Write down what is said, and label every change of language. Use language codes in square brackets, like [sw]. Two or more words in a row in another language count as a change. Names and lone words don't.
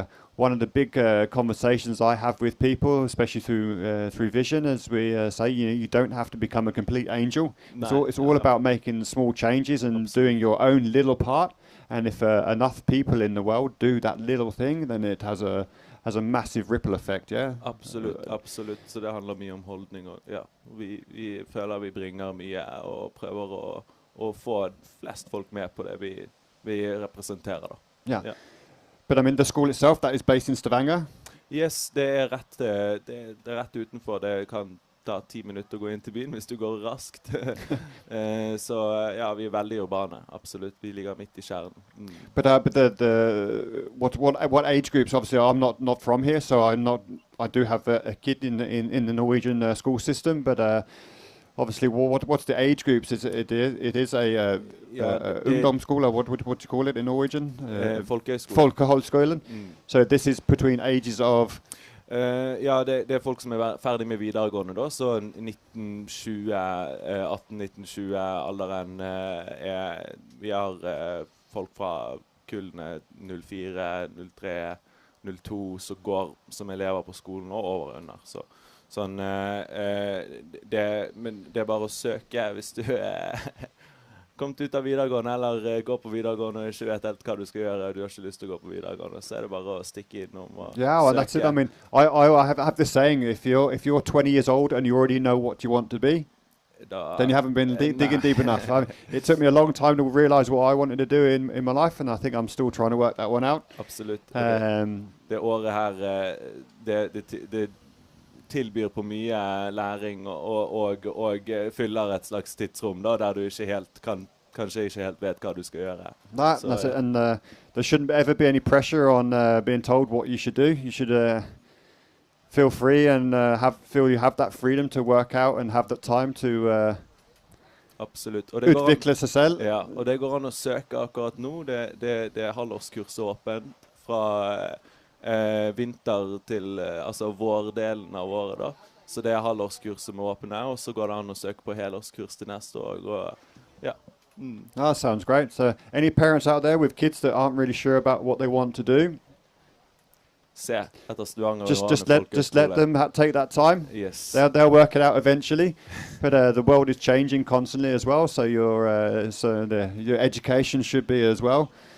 [en] That's one of the big conversations I have with people, especially through Vision, as we say, you don't have to become a complete angel. No, it's all about making small changes and Absolutely. Doing your own little part. And if enough people in the world do that little thing, then it has a massive ripple effect, yeah? [no] Absolutt. Så det handler mye om holdning. Og, ja, vi føler vi bringer mye og prøver å få flest folk med på det vi representerer da. [en] Yeah. But I mean, the school itself, that is based in Stavanger? [no] Yes, det er rett utenfor. Det kan ta 10 minutter å gå inn til byen hvis du går raskt. Så ja, vi er veldig urbane, absolutt. Vi ligger midt i kjernen. [en] But what age groups? Obviously, I'm not from here, so I do have a kid in the Norwegian school system, but obviously, what's the age groups? It is a ungdomsskole. What do you call it in Norwegian? [no] Folkehøgskolen. [en] So this is between ages of. [no] Ja, det er folk som er ferdig med videregående da, så 18-19-20-alderen vi har folk fra kullene 04, 03, 02 som elever på skolen og over under, sånn, men det er bare å søke hvis du kommet ut av videregående, eller går på videregående og ikke vet helt hva du skal gjøre, du har ikke lyst til å gå på videregående, så er det bare å stikke innom og søke. [en] Yeah, well, that's it. I mean, I have this saying, if you're 20 years old and you already know what you want to be, then you haven't been digging deep enough. It took me a long time to realize what I wanted to do in my life, and I think I'm still trying to work that one out. [no] Absolutt. Det året her, det tilbyr på mye læring og fyller et slags tidsrom da, der du kanskje ikke helt vet hva du skal gjøre. [en] That's it. And there shouldn't ever be any pressure on being told what you should do. You should feel free and feel you have that freedom to work out and have that time to [no] Absolutt. utvikle seg selv. Ja, og det går an å søke akkurat nå. Det er halvårskurs åpent fra vinter til altså vårdelen av året da. Så det er halvårskurs som er åpne, og så går det an å søke på helårskurs til neste år. Og, ja. [en] That sounds great. So any parents out there with kids that aren't really sure about what they want to do, just let them take that time. Yes. They'll work it out eventually. But the world is changing constantly as well, so your education should be as well.